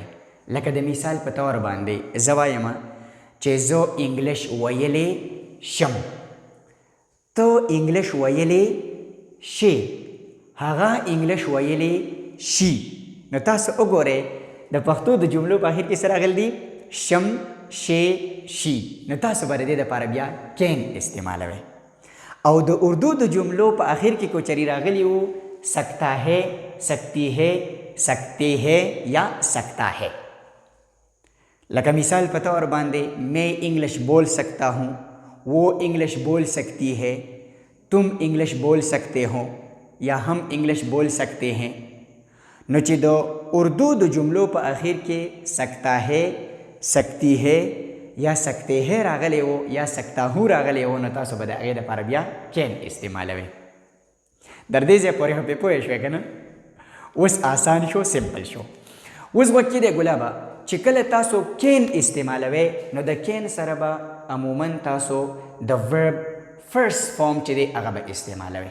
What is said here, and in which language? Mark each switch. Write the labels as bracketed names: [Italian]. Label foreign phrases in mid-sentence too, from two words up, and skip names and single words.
[Pashto] لکه د مثال په طور باندې زه وایم چې زه انګلیش ویلی شم، ته انګلیش ویلی شي، هغه انګلیش ویلی شي. نو تاسو وګورئ د پښتو د جملو په اخر کې څه راغلی دي؟ شم، شی، شي. نو تاسو به د دې دپاره بیا کین استعمالوئ. او د اردو د جملو په اخر کې کو چری راغلی وو [Urdu] سکتا ہے، سکتی ہے، سکتے ہے یا سکتا ہے. [Pashto] لکه مثال په طور باندې [Urdu] میں انگلش بول سکتا ہوں، وہ انگلش بول سکتی ہے، تم انگلش بول سکتے ہو یا ہم انگلش بول سکتے ہیں. [Pashto] نو چې د اردو د جملو په اخر کې [Urdu] سکتا ہے، سکتی ہے یا سکتے ہے [Pashto] راغلی وو یا [Urdu] سکتا ہو [Pashto] راغلی وو، نو تاسو به د هغې دپاره بیا کین استعمالوئ. در دې ځای پورې خو پرې پوه شوې که نه؟ اوس آسان شو، سمپل شو. اوس وکې دی ګلابه چې کله تاسو کین استعمالوئ نو د کین سره به عموما تاسو د [English] verb first form [Pashto] چې دی هغه به استعمالوئ.